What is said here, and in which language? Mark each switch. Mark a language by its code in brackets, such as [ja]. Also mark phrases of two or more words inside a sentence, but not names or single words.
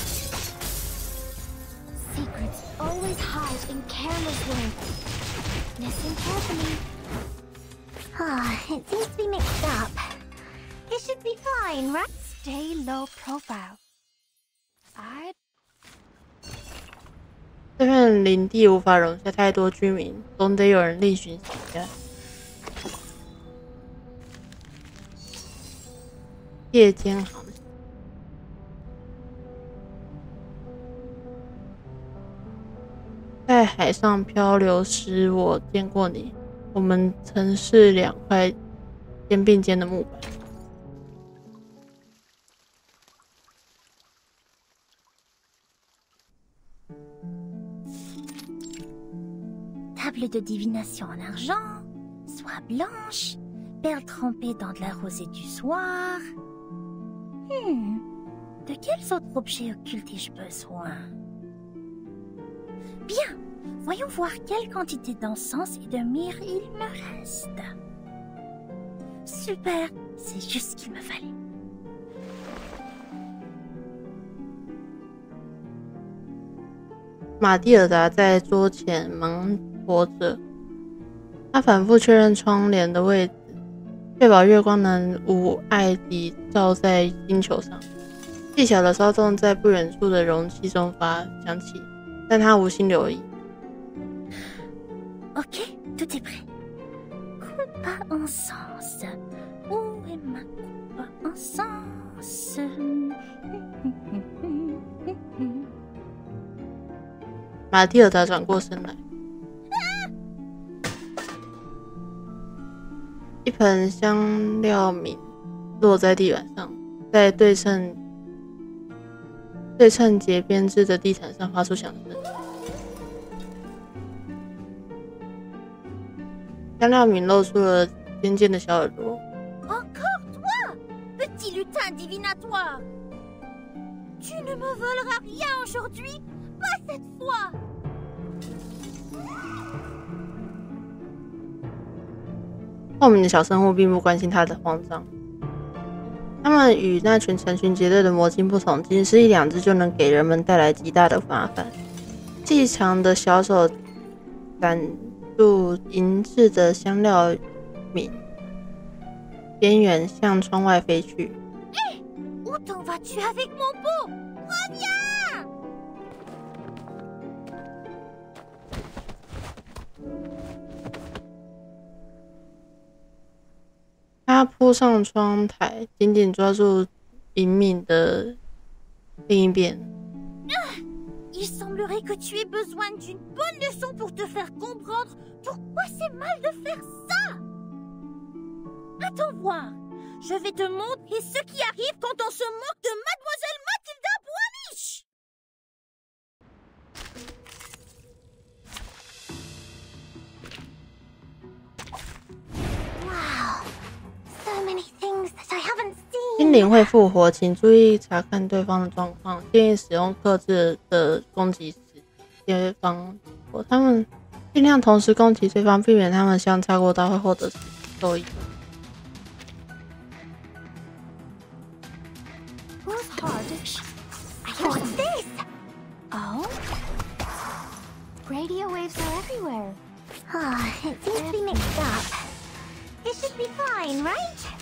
[en] Secrets always hide in careless words. Listen carefully. Ah, it seems to be mixed up. It should be fine, right? Stay low profile. I [zh] 这片领地无法容下太多居民，总得有人另寻新家。夜间航行，在海上漂流时，我见过你。我们曾是2块肩并肩的木板。 [fr] Table de divination en argent, soie blanche, perles trempées dans de la rosée du soir. De quels autres objets occultes ai-je besoin? Bien, voyons voir quelle quantité d'encens et de myrrhe il me reste. Super, c'est juste ce qu'il me fallait. [zh] 马蒂尔达在桌前忙活着，他反复确认窗帘的位置，确保月光能无碍地照在星球上。细小的骚动在不远处的容器中响起，但他无心留意。 [fr] Ok, tout est prêt. Coupe à encens. Où est ma coupe à encens? [zh] 马蒂尔达转过身来，一盆香料皿落在地板上，在对称节编织的地毯上发出响声。香料皿露出了尖尖的小耳朵。 [fr] Encore toi, petit lutin divinatoire! Tu ne me voleras rien aujourd'hui, pas cette fois! [zh] 后面的小生物并不关心他的慌张，他们与那群成群结队的魔晶不同，仅是1-2只就能给人们带来极大的麻烦。细长的小手入银质的香料皿，边缘向窗外飞去。 [fr] Où t'en vas-tu avec mon pot? Reviens! [zh] 他扑上窗台，紧紧抓住银皿的另一边。 [fr] Il semblerait que tu aies besoin d'une bonne leçon pour te faire comprendre pourquoi c'est mal de faire ça. Attends voir. Je vais te montrer ce qui arrive quand on se moque de Mademoiselle Mathilda Boinich. [en] Wow, so many things that I haven't seen. [zh] 精灵会复活，请注意查看对方的状况。建议使用克制的攻击时，对方他们尽量同时攻击对方，避免他们相差过大会获得受益。 [en] Whose heart is... What's this? Oh? Radio waves are everywhere. It seems to be mixed up. It should be fine, right?